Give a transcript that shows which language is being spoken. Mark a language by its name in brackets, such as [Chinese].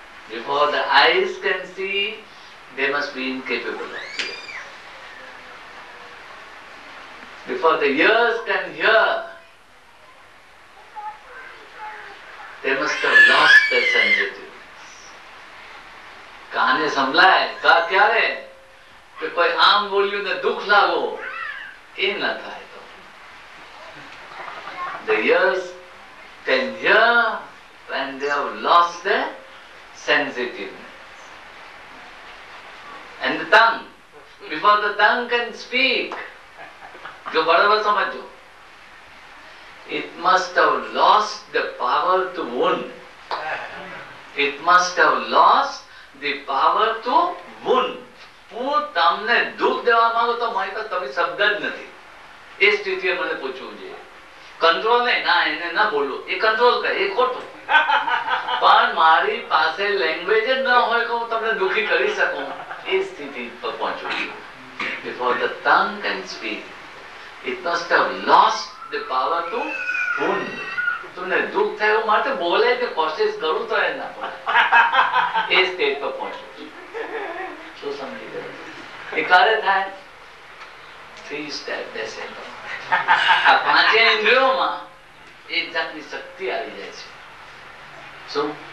[English] Before the eyes can see, they must be incapable of tears. Before the ears can hear, they must have lost their sensitiveness. [Gujarati] કાને સંભળાય ક્યારે કે કોઈ આમ બોલ્યું ને દુઃખ લાગો, એ ન થાય. [English] તો the ears can hear when they have lost their sensitiveness. And the tongue, before the tongue can speak, [Gujarati] jo barabar samajho, [English] it must have lost the power to wound. It must have lost the power to wound. [Gujarati] હું તમને દુઃખ દેવા માંગુ તો મારી પાસે તમે શબ્દ જ નથી, એ સ્થિતિએ મને પૂછવું જોઈએ. કંટ્રોલ નહીં, ના એને ના બોલું, એ કંટ્રોલ કરે, એ ખોટું. પણ મારી પાસે લેંગ્વેજ જ ન હોય કે હું તમને દુઃખી કરી શકું, એ સ્થિતિ પર પહોંચવું જોઈએ. [English] Before the tongue can speak, it must have lost the power to wound. [Gujarati] તમને દુઃખ થાય એવું માટે બોલે કે કોશિશ કરું તો એ ના બોલે, એ સ્ટેજ પર પહોંચવું જોઈએ. શું સમજી ગયું? એ ક્યારે થાય? 3 સ્ટેપ બેસે. આ 5 ઇન્દ્રિયોમાં એક જાતની શક્તિ આવી જાય છે. શું?